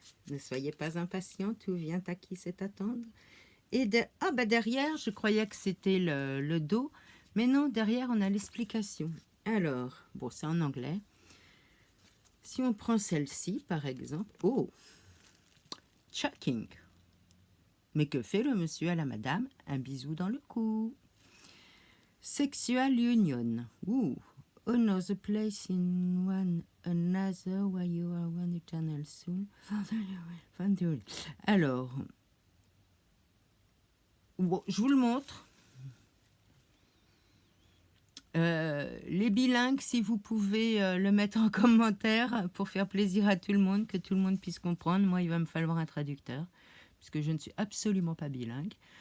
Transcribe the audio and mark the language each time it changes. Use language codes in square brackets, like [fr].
[fr] Ne soyez pas impatients, tout vient à qui sait attendre. Et derrière, je croyais que c'était le dos, mais non, derrière on a l'explication. Alors, bon, c'est en anglais. Si on prend celle-ci, par exemple, oh, chucking. Mais que fait le monsieur à la madame? Un bisou dans le cou. [en] Sexual union. [fr] Ooh. [en] Another place in one another where you are one eternal soul. [fr] Alors, bon, je vous le montre. Les bilingues, si vous pouvez le mettre en commentaire pour faire plaisir à tout le monde, que tout le monde puisse comprendre. Moi, il va me falloir un traducteur, puisque je ne suis absolument pas bilingue.